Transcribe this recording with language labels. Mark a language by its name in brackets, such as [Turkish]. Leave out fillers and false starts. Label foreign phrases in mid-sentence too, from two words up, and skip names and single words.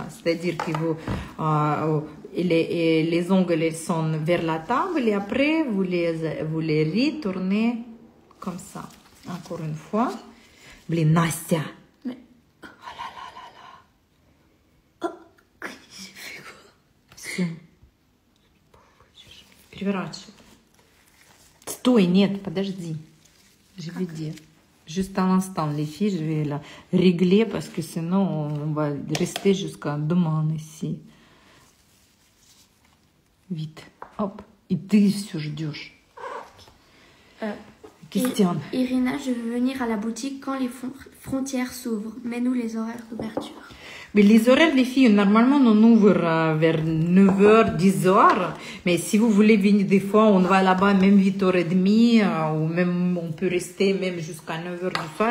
[French] C'est-à-dire que les ongles elles sont vers la table et après, vous les retournez comme ça. Encore une fois. Blin, Nastia. Mais... Oh là là là là. Oh, j'ai fait quoi? [Russian] Все. переворачивай. Стой, нет, подожди. [French] Je vais dire. Juste un instant, les filles, je vais la régler parce que sinon on va rester jusqu'à demain ici. Vite, hop. Et [Russian] ты все ждешь. [French] Question. Irina, je veux venir à la boutique quand les frontières s'ouvrent. Mets-nous les horaires d'ouverture. Mais les horaires, les filles, normalement, on ouvre vers 9h, 10h. Mais si vous voulez venir des fois, on va là-bas même 8h30, ou même on peut rester même jusqu'à 9h du soir.